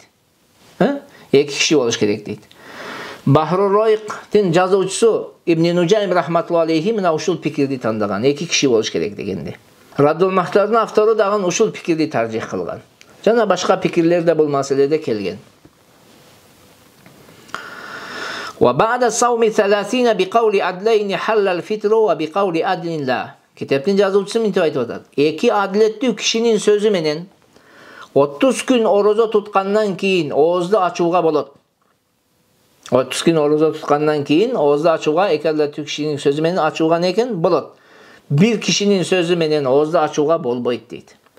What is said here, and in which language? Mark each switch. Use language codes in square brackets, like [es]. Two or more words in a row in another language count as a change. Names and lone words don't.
[ky] 2 киши болуш керек дейт. Бахру Ройктин жазуучусу Ибн Нуджайм [ar] رحمة الله عليه [ky] мына ушул пикирди тандаган. 2 киши болуш керек дегенде. Раддул Махтардын автору дагы ушул пикирди таржих кылган. Жана башка пикирлер да бул маселеде келген. [ar] و بعد صوم 30 بقول عدلين حل الفطر و بقول عدل لا. [ky] Китептин жазуучусу мынтип айтып атат. 2 адилеттүү кишинин сөзү менен 30 күн орозо туткандан кийин оозду ачууга болот. 30 күн орозо туткандан кийин оозду ачууга 2 адилеттүү кишинин сөзү менен ачууга не экен? Болот. Бир кишинин сөзү менен оозду ачууга болбойт дейт.